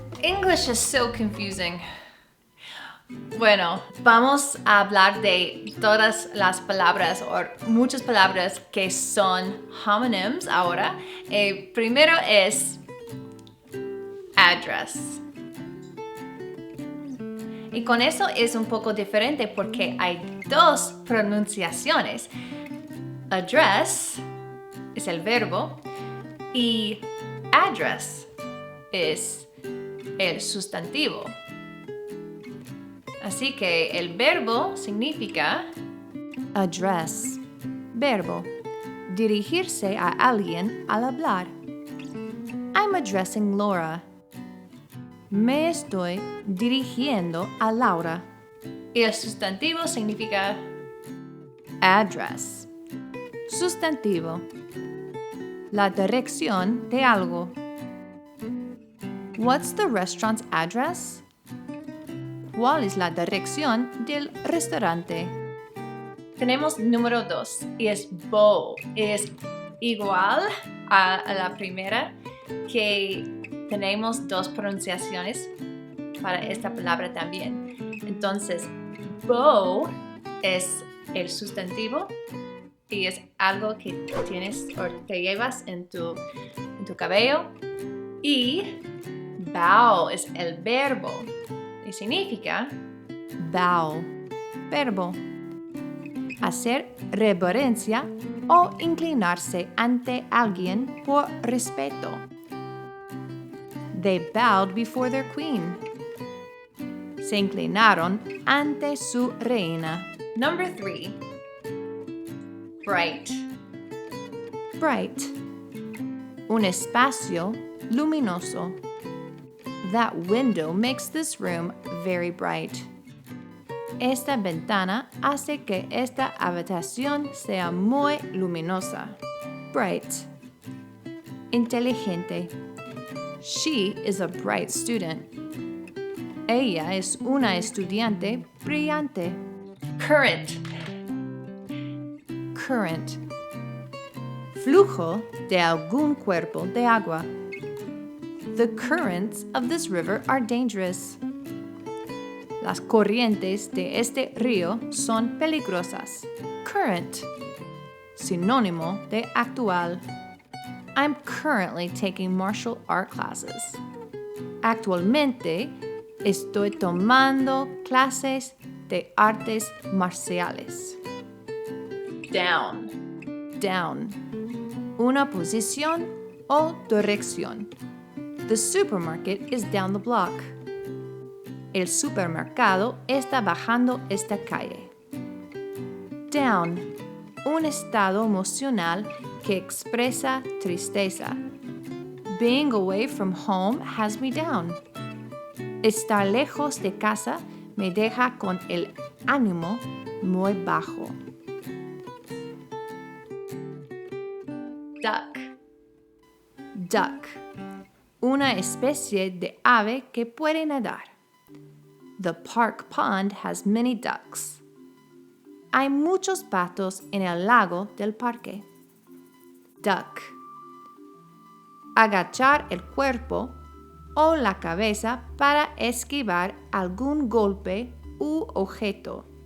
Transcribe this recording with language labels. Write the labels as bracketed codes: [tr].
[en] English is so confusing. [es] Bueno, vamos a hablar de todas las palabras o muchas palabras que son homonyms ahora. Primero es address. Y con eso es un poco diferente porque hay dos pronunciaciones. Address es el verbo y address es el sustantivo. Así que el verbo significa address, verbo, dirigirse a alguien al hablar. [en] I'm addressing Laura. [es] Me estoy dirigiendo a Laura. Y el sustantivo significa address, sustantivo, la dirección de algo. [en] What's the restaurant's address? [es] ¿Cuál es la dirección del restaurante? Tenemos número 2 y es bow. Es igual a la primera, que tenemos dos pronunciaciones para esta palabra también. Entonces, bow es el sustantivo y es algo que tienes o te llevas en tu cabello. Y bow es el verbo. Y significa bow, verbo, hacer reverencia o inclinarse ante alguien por respeto. [en] They bowed before their queen. [es] Se inclinaron ante su reina. [en] Number 3. [es] Bright. Bright. Un espacio luminoso. [en] That window makes this room very bright. [es] Esta ventana hace que esta habitación sea muy luminosa. Bright. Inteligente. [en] She is a bright student. [es] Ella es una estudiante brillante. [en] Current. Current. [es] Flujo de algún cuerpo de agua. [en] The currents of this river are dangerous. [es] Las corrientes de este río son peligrosas. Current. Sinónimo de actual. [en] I'm currently taking martial art classes. [es] Actualmente estoy tomando clases de artes marciales. [en] Down. Down. [es] Una posición o dirección. [en] The supermarket is down the block. [es] El supermercado está bajando esta calle. Down. Un estado emocional que expresa tristeza. [en] Being away from home has me down. [es] Estar lejos de casa me deja con el ánimo muy bajo. [en] Duck. Duck. [es] Una especie de ave que puede nadar. [en] The park pond has many ducks. [es] Hay muchos patos en el lago del parque. Duck. Agachar el cuerpo o la cabeza para esquivar algún golpe u objeto.